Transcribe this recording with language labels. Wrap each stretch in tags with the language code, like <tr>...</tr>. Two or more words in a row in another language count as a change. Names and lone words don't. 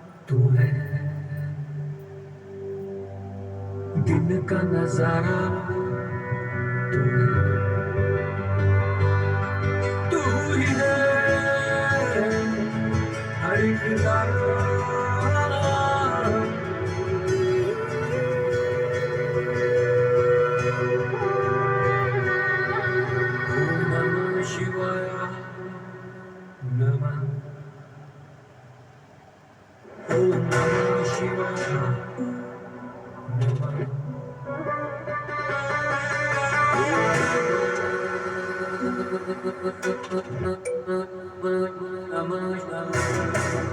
<hi>तू है दिन का नजारा, तू ही है हर एक तारा।</hi> <sa>ओम नमः शिवाय, नमः ओम नमः शिवाय, नमः नमः नमः।</sa>